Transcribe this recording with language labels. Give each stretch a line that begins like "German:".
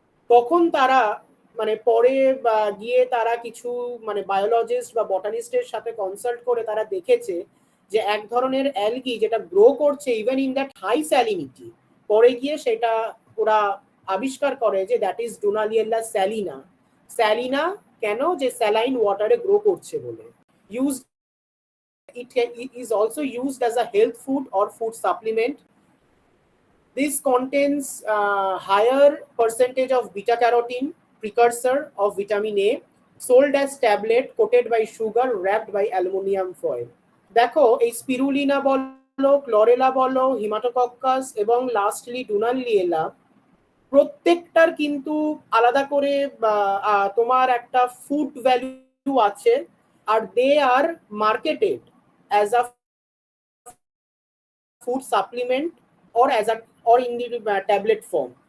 Bangla: তখন তারা মানে পরে গিয়ে তারা কিছু মানে বায়োলজিস্ট বা বটানিস্টের সাথে কনসাল্ট করে তারা দেখেছে যে এক ধরনের অ্যালগি যেটা গ্রো করছে
English: even in that high salinity,
Bangla: পরে গিয়ে সেটা ওরা আবিষ্কার করে যে
English: That is Dunaliella salina.
Bangla: স্যালিনা কেন, যে স্যালাইন ওয়াটারে গ্রো করছে বলে।
English: Use it is also used as a health food or food supplement. This contains higher percentage of beta carotene, precursor of vitamin A, sold as tablet, coated by sugar, wrapped by aluminum foil.
Bangla: দেখো এই spirulina বলো, chlorella বলো, হিমাটোকক্কাস এবং lastly ডুনালিয়েলা, প্রত্যেকটার কিন্তু আলাদা করে তোমার একটা ফুড ভ্যালু আছে, আর
English: They are marketed as a food supplement or as a or in the tablet form.